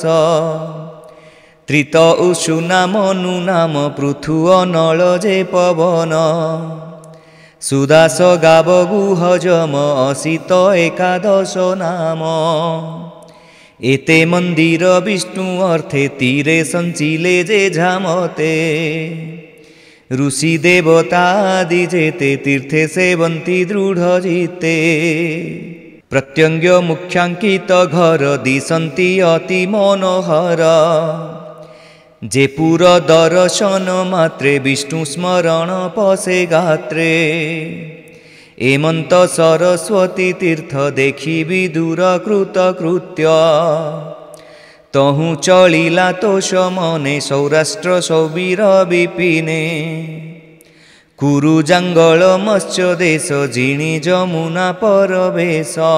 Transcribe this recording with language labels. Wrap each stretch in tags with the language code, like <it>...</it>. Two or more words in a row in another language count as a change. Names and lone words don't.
<or>ତ୍ରିତ ଉଷୁନା ମନୁ ନାମ ପୃଥୁ ଅନଳ ଯେ ପବନ। ସୁଦାସ ଗାବ ଗୁହ ଯମ ଅସିତ ଏକାଦଶ ନାମ। ଏତେ ମନ୍ଦିର ବିଷ୍ଣୁ ଅର୍ଥେ ତୀରେ ସଞ୍ଚିଲେ ଯେ ଝାମତେ। ଋଷି ଦେବତା ଆଦି ଯେତେ ତୀର୍ଥେ ସେବନ୍ତି ଦୃଢ଼ ଜୀତେ। ପ୍ରତ୍ୟଙ୍ଗ ମୁଖ୍ୟାଙ୍କିତ ଘର ଦିଶନ୍ତି ଅତି ମନୋହର। ଯେ ପୁର ଦର୍ଶନ ମାତ୍ରେ ବିଷ୍ଣୁ ସ୍ମରଣ ପସେ ଗାତ୍ରେ। ଏମନ୍ତ ସରସ୍ୱତୀ ତୀର୍ଥ ଦେଖି ବିଦୁର କୃତକୃତ୍ୟ ତହୁ ଚଳିଲା ତୋଷ ମନେ ସୌରାଷ୍ଟ୍ର ସୌବୀର ବିପିନେ କୁରୁ ଜଙ୍ଗଲ ମତ୍ସ୍ୟ ଦେଶ ଜିଣି ଯମୁନା ପରବେଶ</or>